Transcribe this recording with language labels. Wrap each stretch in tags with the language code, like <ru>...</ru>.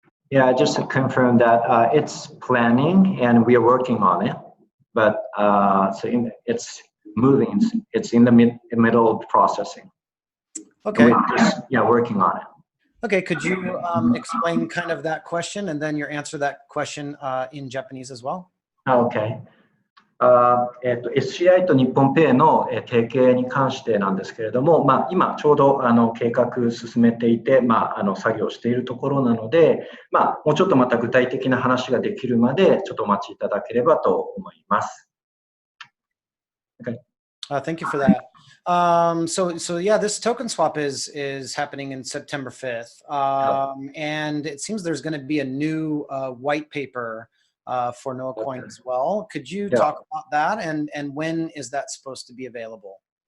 <en>Yeah, just to confirm that it's planning and we are working on it, but it's moving. It's in the middle of processing. Okay. We're just, working on it. Okay, could you explain kind of that question and then your answer that question in Japanese as well? Okay.</en> <ja>SCI と日本ペイの提携に関してなんですけれども、今ちょうど計画進めていて、作業しているところなので、もうちょっとまた具体的な話ができるまでちょっとお待ちいただければと思います。</ja> <en>Okay. Thank you for that. So yeah, this token swap is happening in September 5th, and it seems there's going to be a new white paper for Noah Coin as well. Could you talk about that, and when is that supposed to be available?</en>